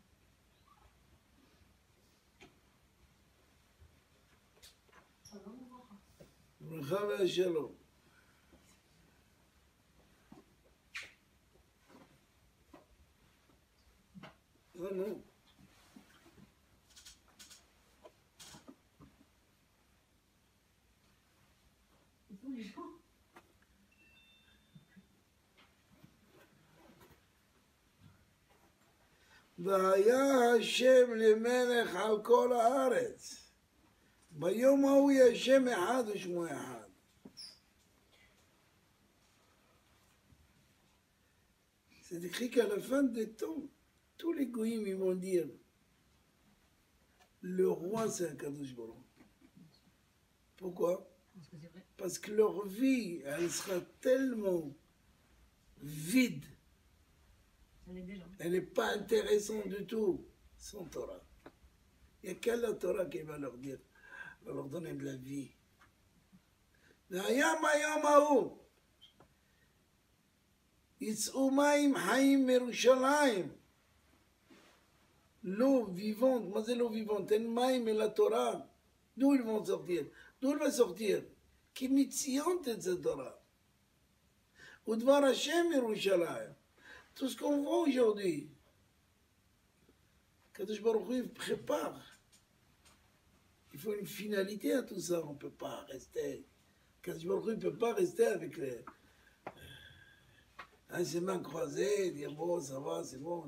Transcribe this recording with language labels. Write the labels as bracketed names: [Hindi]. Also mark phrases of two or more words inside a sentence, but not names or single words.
[Hebrew] Bracha Shalom. [French] Non, non. [Hebrew] והיה השם למלך על כל הארץ. ביום ההוא יהיה שם אחד ושמו אחד. [French] C'est écrit qu'à la fin des temps, tous les goïms ils vont dire le roi c'est un [Hebrew] Kadosh Baruch. [French] Pourquoi? Parce que leur vie, elle sera tellement vide. Elle n'est pas intéressante du tout, sans Torah. Il n'y a qu'à la Torah qui va leur dire, va leur donner de la vie. [Hebrew] והים היום ההוא יצאו מים חיים מירושלים. [French] L'eau vivante, moi c'est l'eau vivante, [Hebrew] אין מים [French] et la Torah. D'où ils vont sortir? D'où elle va sortir? [Hebrew] כי מציון תצא תורה. ודבר השם ירושלים. [French] Tout ce qu'on voit aujourd'hui, [Hebrew] Kadosh Baruch Hu [French] prépare. Il faut une finalité à tout ça. On ne peut pas rester. [Hebrew] Kadosh Baruch Hu [French] ne peut pas rester avec ses mains croisées, dire bon, ça va, c'est bon.